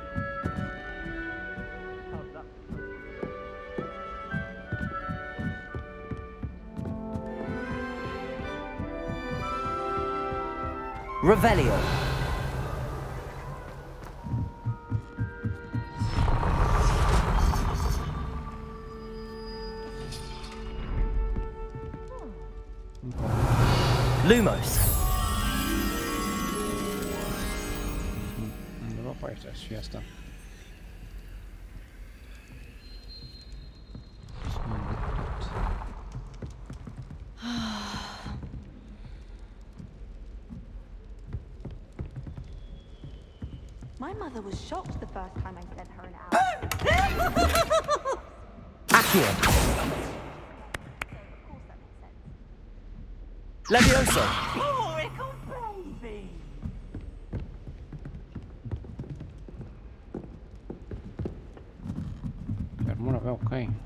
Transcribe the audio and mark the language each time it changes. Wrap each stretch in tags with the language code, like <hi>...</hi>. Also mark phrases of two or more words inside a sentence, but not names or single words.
<ro>Revelio. Lumos. Undeva pe aici să fie asta.</ro> <en>My mother was shocked the first time I sent her an hour. Accio. Levioso. Miracle baby!</en> <ro>Per mult aveau cai.</ro>